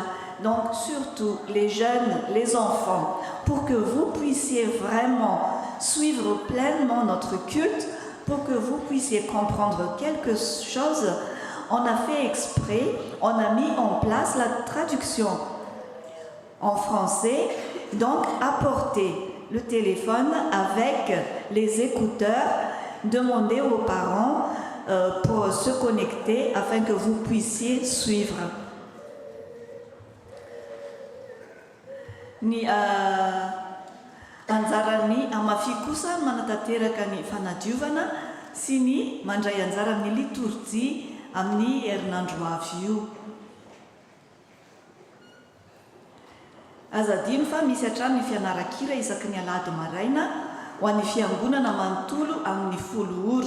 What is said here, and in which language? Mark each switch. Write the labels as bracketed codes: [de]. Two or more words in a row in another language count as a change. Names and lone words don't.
[fr] Donc surtout les jeunes, les enfants, pour que vous puissiez vraiment suivre pleinement notre culte, pour que vous puissiez comprendre quelque chose, on a fait exprès, on a mis en place la traduction en français. Donc apportez le téléphone avec les écouteurs, demandez aux parents pour se connecter afin que vous puissiez suivre. [mg] Ny anjarany amafy kosa manatateraka ny fanadiovana sy ny mandray anjara amin'ny liturjia amin'ny herinandro avy io. Azadino fa misy hatrany ny fianaran-kira isaky ny alahady maraina ho an'ny fiangonana manontolo amin'ny 10 ora.